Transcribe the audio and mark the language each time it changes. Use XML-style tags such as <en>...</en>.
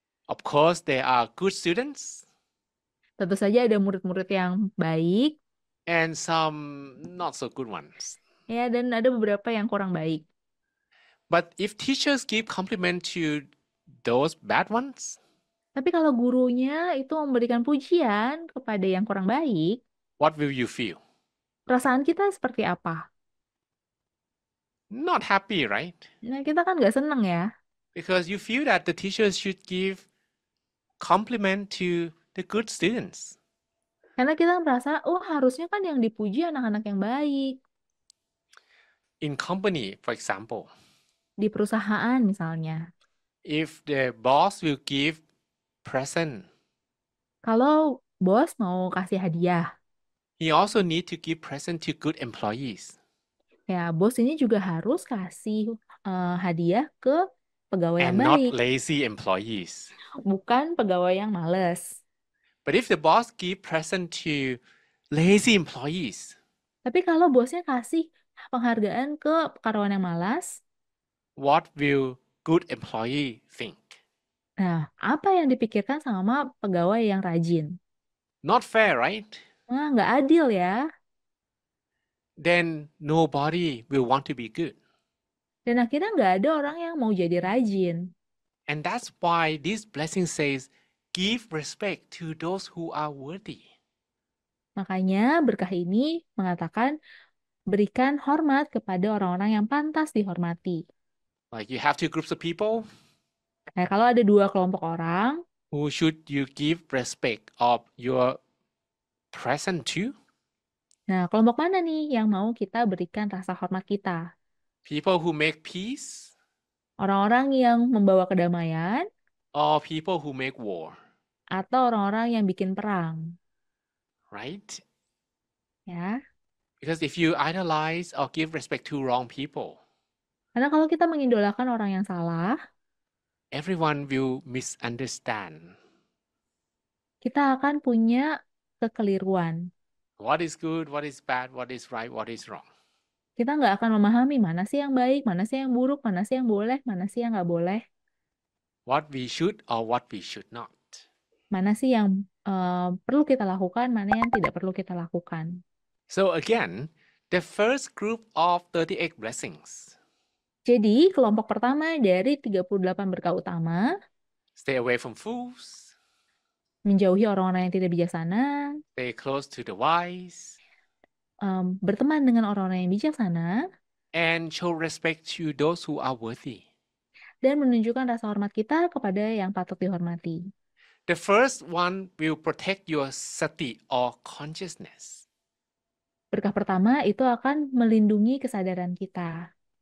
<en>Of course, there are good students</en> <id>Tentu saja ada murid-murid yang baik</id> <en>and some not so good ones.</en> <id>Ya, dan ada beberapa yang kurang baik.</id> <en>But if teachers give compliment to those bad ones,</en> <id>Tapi kalau gurunya itu memberikan pujian kepada yang kurang baik,</id> <en>what will you feel?</en> <id>perasaan kita seperti apa?</id> <en>Not happy, right?</en> <id>Nah, kita kan nggak seneng ya.</id> <en>Because you feel that the teachers should give compliment to the good students.</en> <id>Karena kita merasa, oh harusnya kan yang dipuji anak-anak yang baik.</id> <en>In company, for example,</en> <id>Di perusahaan misalnya.</id> <en>if the boss will give present,</en> <id>Kalau bos mau kasih hadiah,</id> <en>he also need to give present to good employees</en> <id>ya bos ini juga harus kasih hadiah ke pegawai yang</id> <en>and not</en> <id>baik,</id> <en>lazy employees.</en> <id>bukan pegawai yang males.</id> <en>But if the boss give present to lazy employees,</en> <id>Tapi kalau bosnya kasih penghargaan ke karyawan yang malas,</id> <en>what will good employee think?</en> <id>nah apa yang dipikirkan sama pegawai yang rajin?</id> <en>Not fair, right?</en> <id>Nah, nggak adil ya.</id> <en>Then nobody will want to be good.</en> <id>Dan akhirnya nggak ada orang yang mau jadi rajin.</id> <en>And that's why this blessing says, give respect to those who are worthy.</en> <id>Makanya berkah ini mengatakan berikan hormat kepada orang-orang yang pantas dihormati.</id> <en>Like you have two groups of people,</en> <id>Nah, kalau ada dua kelompok orang,</id> <en>who should you give respect of your present to?</en> <id>nah kelompok mana nih yang mau kita berikan rasa hormat kita?</id> <en>People who make peace</en> <id>Orang-orang yang membawa kedamaian</id> <en>or people who make war,</en> <id>atau orang-orang yang bikin perang,</id> <en>right?</en> <id>ya.</id> <en>Because if you idolize or give respect to wrong people,</en> <id>Karena kalau kita mengidolakan orang yang salah,</id> <en>everyone will misunderstand</en> <id>kita akan punya kekeliruan.</id> <en>what is good, what is bad, what is right, what is wrong.</en> <id>Kita nggak akan memahami mana sih yang baik, mana sih yang buruk, mana sih yang boleh, mana sih yang nggak boleh,</id> <en>What we should or what we should not.</en> <id>mana sih yang perlu kita lakukan, mana yang tidak perlu kita lakukan.</id> <en>So again, the first group of 38 blessings.</en> <id>Jadi, kelompok pertama dari 38 berkah utama,</id> <en>Stay away from fools,</en> <id>menjauhi orang-orang yang tidak bijaksana,</id> <en>stay close to the wise,</en> <id>berteman dengan orang-orang yang bijaksana,</id> <en>and show respect to those who are worthy.</en> <id>dan menunjukkan rasa hormat kita kepada yang patut dihormati.</id> <en>The first one will protect your sati or consciousness.</en> <id>Berkah pertama itu akan melindungi kesadaran kita.</id>